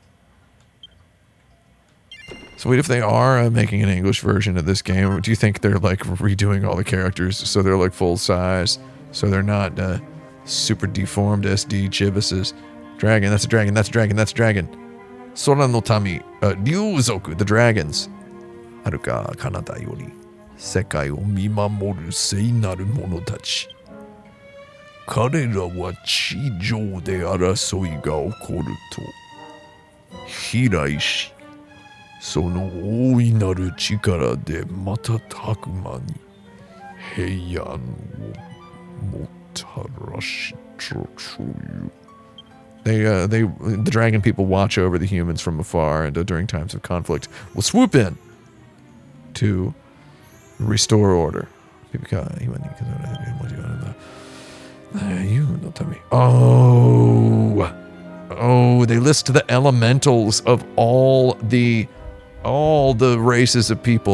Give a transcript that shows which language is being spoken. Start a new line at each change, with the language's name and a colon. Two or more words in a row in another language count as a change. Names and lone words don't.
English: So wait, if they are making an English version of this game, do you think they're like redoing all the characters so they're like full size? So they're not super deformed SD chibises? Dragon, that's a dragon, that's a dragon, that's a dragon. Sora no Tami, Ryuzoku, the dragons.
Japanese: 遥か彼方より、世界を見守る聖なる者たち. 彼らは地上で争いが起こると飛来し、その大いなる力で瞬く間に平安をもたらしという。
English: The dragon people watch over the humans from afar and during times of conflict will swoop in to restore order. Oh, they list the elementals of all the races of people.